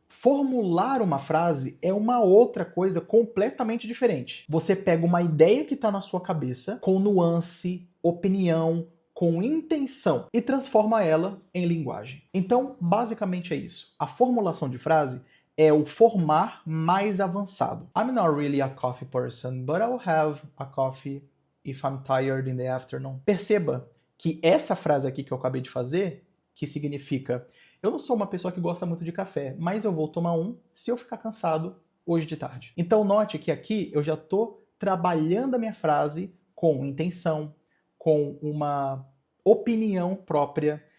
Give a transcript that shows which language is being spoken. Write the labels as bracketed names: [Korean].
[Portuguese] Formular uma frase é uma outra coisa completamente diferente. Você pega uma ideia que está na sua cabeça, com nuance, opinião, com intenção, e transforma ela em linguagem. Então, basicamente é isso. A formulação de frase é o formar mais avançado. [English] I'm not really a coffee person, but I'll have a coffee if I'm tired in the afternoon. [Portuguese] Perceba que essa frase aqui que eu acabei de fazer, que significa eu não sou uma pessoa que gosta muito de café, mas eu vou tomar um se eu ficar cansado hoje de tarde. Então note que aqui eu já estou trabalhando a minha frase com intenção, com uma opinião própria.